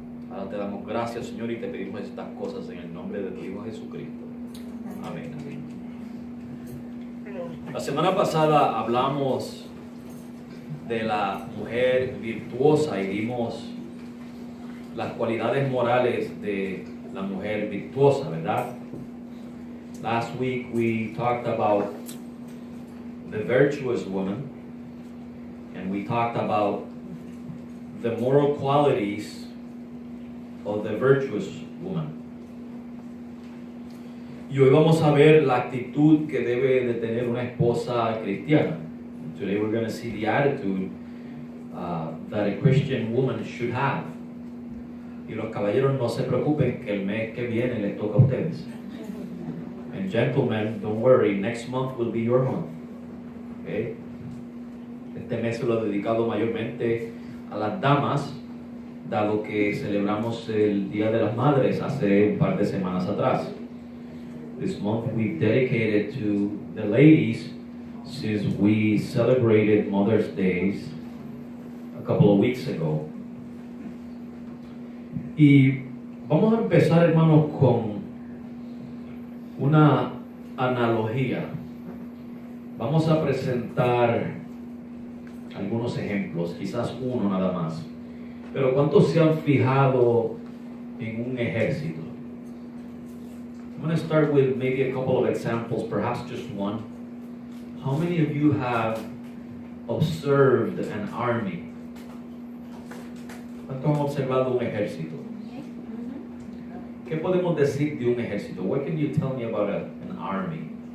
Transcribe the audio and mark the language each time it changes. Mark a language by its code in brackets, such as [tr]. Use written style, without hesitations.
[es] Ahora te damos gracias, Señor, y te pedimos estas cosas en el nombre de tu Hijo Jesucristo. Amén. La semana pasada hablamos de la mujer virtuosa y vimos las cualidades morales de la mujer virtuosa, ¿verdad? [en] Last week we talked about the virtuous woman, and we talked about the moral qualities of the virtuous woman. [es] Y hoy vamos a ver la actitud que debe de tener una esposa cristiana. [en] Today we're going to see the attitude that a Christian woman should have. [es] Y los caballeros, no se preocupen que el mes que viene les toca a ustedes. [en] And gentlemen, don't worry, next month will be your month. Okay? [es] Este mes se lo he dedicado mayormente a las damas, dado que celebramos el Día de las Madres hace un par de semanas atrás. [en] This month we've dedicated to the ladies since we celebrated Mother's Day a couple of weeks ago. [es] Y vamos a empezar, hermanos, con Una analogía. Vamos a presentar algunos ejemplos, quizás uno nada más. Pero ¿cuántos se han fijado en un ejército? [en] I'm going to start with maybe a couple of examples, perhaps just one. How many of you have observed an army? [es] ¿Cuántos han observado un ejército? ¿Qué podemos decir de un ejército? [en] What can you tell me about an army?